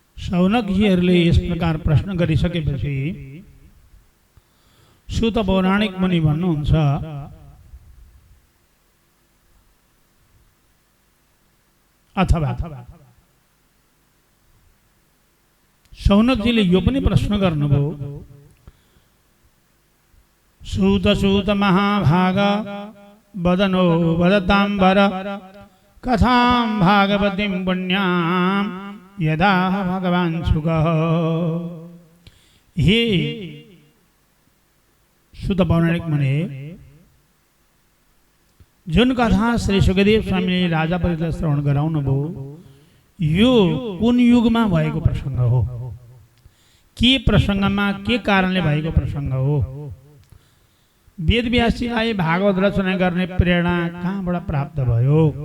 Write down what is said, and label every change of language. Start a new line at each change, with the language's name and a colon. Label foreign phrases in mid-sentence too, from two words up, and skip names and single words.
Nepali: शौनकजीहरूले यस प्रकार प्रश्न गरिसकेपछि सुत पौराणिक मुनि भन्नुहुन्छ, अथवा शौनकजीले यो पनि प्रश्न गर्नुभयो,
Sanskrit: सूत सूत महाभाग वदनो वदताम्बर कथां भागवतीं पुण्यां यदा भगवान् शुकः।
Nepali: हे सुत पौराणिक मुनि, जुन कथा श्री सुखदेव स्वामीले राजा परिषदलाई श्रवण गराउनु भयो, यो कुन युगमा भएको प्रसङ्ग हो, के प्रसङ्गमा के कारणले भएको प्रसङ्ग हो, वेदव्यासजीलाई भागवत रचना गर्ने प्रेरणा कहाँबाट प्राप्त भयो।